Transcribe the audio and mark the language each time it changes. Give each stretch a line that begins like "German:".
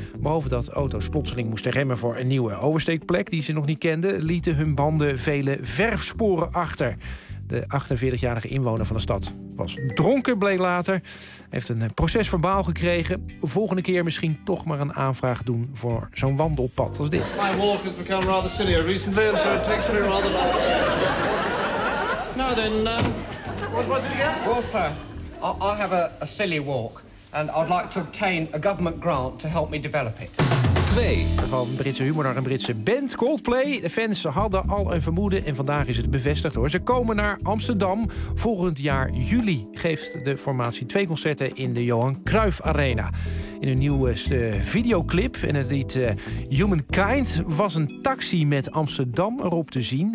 Dutch: Behalve dat auto's plotseling moesten remmen voor een nieuwe oversteekplek die ze nog niet kenden, lieten hun banden vele verfsporen achter. De 48-jarige inwoner van de stad was dronken, bleek later. Heeft een procesverbaal gekregen. Volgende keer misschien toch maar een aanvraag doen voor zo'n wandelpad als dit.
English: My walk has become rather silly recently, and so it takes me rather long. Now then, what was it again? Well, sir, I have a silly walk, and I'd like to obtain a government grant to help me develop it.
Dutch: Van Britse humor naar een Britse band, Coldplay. De fans hadden al een vermoeden en vandaag is het bevestigd hoor. Ze komen naar Amsterdam. Volgend jaar juli geeft de formatie 2 concerten in de Johan Cruijff Arena. In hun nieuwste videoclip en het lied Humankind was een taxi met Amsterdam erop te zien.